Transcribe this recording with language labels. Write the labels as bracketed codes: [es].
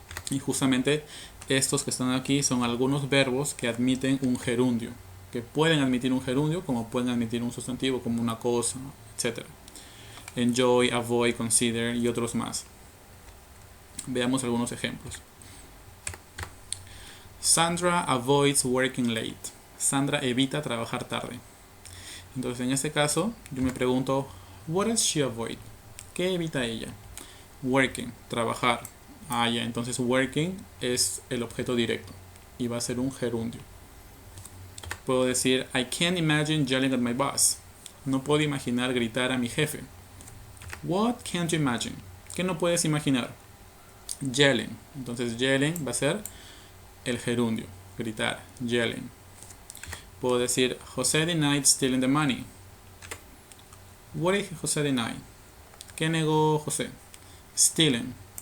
[es] Y justamente estos que están aquí son algunos verbos que admiten un gerundio, que pueden admitir un gerundio como pueden admitir un sustantivo, como una cosa, etc. Enjoy, avoid, consider y otros más. Veamos algunos ejemplos. [en] Sandra avoids working late. [es] Sandra evita trabajar tarde. Entonces en este caso yo me pregunto, what does she avoid? ¿Qué evita ella? Working, trabajar. Ah, ya, entonces working es el objeto directo y va a ser un gerundio. [en] Puedo decir, I can't imagine yelling at my boss. [es] No puedo imaginar gritar a mi jefe. [en] What can't you imagine? ¿Qué no puedes imaginar? Yelling. [es] Entonces yelling va a ser el gerundio, gritar, yelling. [en] Puedo decir, José denied stealing the money. What did José deny? ¿Qué negó José? Stealing.